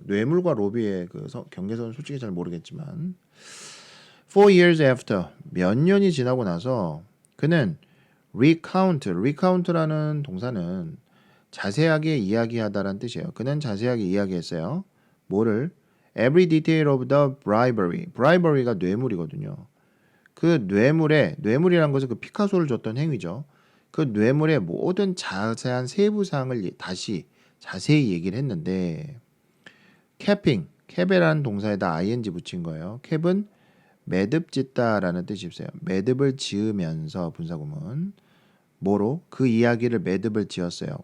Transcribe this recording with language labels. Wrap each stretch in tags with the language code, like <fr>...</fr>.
<ko>뇌물과 로비의 그 경계선은 솔직히 잘 모르겠지만</ko> <en>4 years after</en> <ko>몇 년이 지나고 나서 그는 recount라는 동사는 자세하게 이야기하다라는 뜻이에요. 그는 자세하게 이야기했어요. 뭐를?</ko> <en>Every detail of the bribery.</en> <ko>bribery가 뇌물이거든요. 그 뇌물이라는 것은 그 피카소를 줬던 행위죠. 그 뇌물의 모든 자세한 세부 사항을 다시 자세히 얘기를 했는데 캡이라는 동사에다 ing 붙인 거예요. 캡은 매듭 짓다라는 뜻이 있어요. 매듭을 지으면서 분사구문 뭐로 그 이야기를 매듭을 지었어요.</ko>